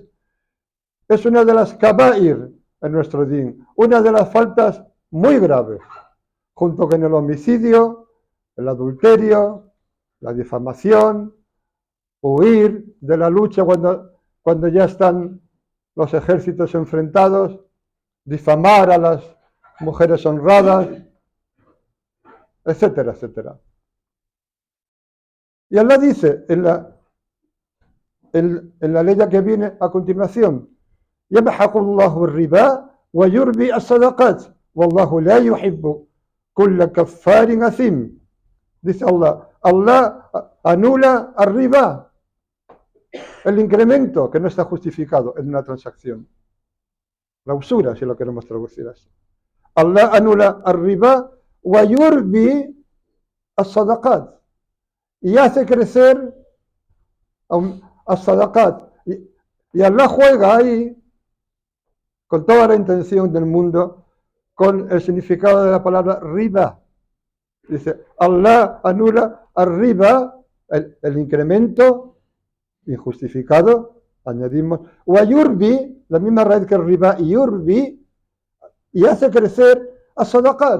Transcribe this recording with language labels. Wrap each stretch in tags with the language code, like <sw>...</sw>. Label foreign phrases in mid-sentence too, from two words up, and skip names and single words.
<es>es una de las kabair en nuestro din, una de las faltas muy graves, junto con el homicidio, el adulterio, la difamación, huir de la lucha cuando ya están los ejércitos enfrentados, difamar a las mujeres honradas, etcétera, etcétera. Y Allah dice en la ley que viene a continuación,</es> <ar>يمحق الله الربا ويربي الصدقات والله لا يحب كل كفار أثيم.</ar> <es>Dice Allah anula</es> <ar>الربا,</ar> <es>el incremento que no está justificado en una transacción, la usura, si lo queremos traducir así.</es> <ar>Allah anula الربا ويربي الصدقات,</ar> <es>y hace crecer as-sadaqat, y Allah juega ahí con toda la intención del mundo con el significado de la palabra riba. Dice, Allah anula</es> <ar>الربا,</ar> <es>el incremento injustificado, añadimos,</es> <ar>ويربي,</ar> <es>la misma raíz que el riba, yurbi, y hace crecer</es> <ar>الصدقات.</ar>